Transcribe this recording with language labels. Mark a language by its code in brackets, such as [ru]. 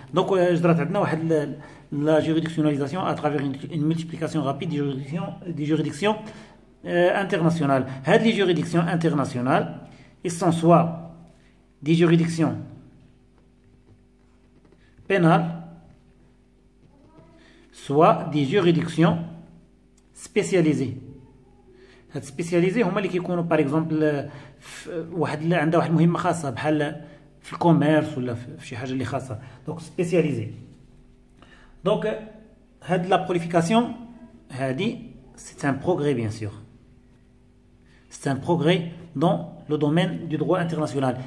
[fr] Donc je dirais la juridictionnalisation à travers une multiplication rapide des juridictions internationales. Les juridictions internationales, ils sont soit des juridictions pénales, soit des juridictions spécialisées. [ar] هاد سبيسياليزي هما اللي كيكونوا باغ [fr] اكزومبل [ar] واحد عندها واحد المهمه خاصه بحال في [fr] الكوميرس [ar] ولا في شي حاجه اللي خاصه [fr] دونك سبيسياليزي. [ar] دونك هاد [fr] لا بروليفيكاسيون هادي c'est un progrès bien sûr. C'est un progrès dans le domaine du droit international.